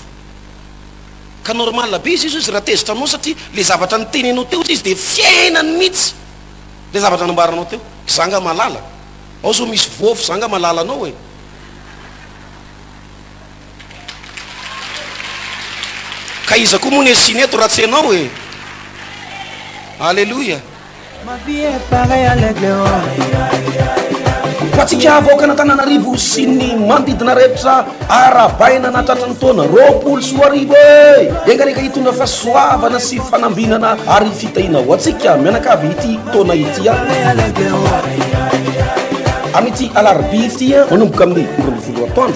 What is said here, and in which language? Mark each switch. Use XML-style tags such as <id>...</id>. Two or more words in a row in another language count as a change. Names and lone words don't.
<mg>Ka normal be izy raha tezitra aminao, satria le zavatra nytenenao teo izy de fiainany mihitsy le zavatra nambaranao teo. Zanga malala, ao zao misy voafo zanga malala anao e. Ka iza koa moa ny esiny eto raha tsy ianao e. Alleluia.</mg> <fr>Ma vie est pareille à l'aigle.</fr> <mg>Fatsika avoaka n'Antananarivo sy ny manodidina rehetra arabaina na tratran'ny taona roapolo sy 4 arivo engareka hitondra fahasoavana sy fanambinana ary fitahina ho atsika mianakavy ity taona ity amity alarbi ity manomboka amin'ny 12 atoandro</mg>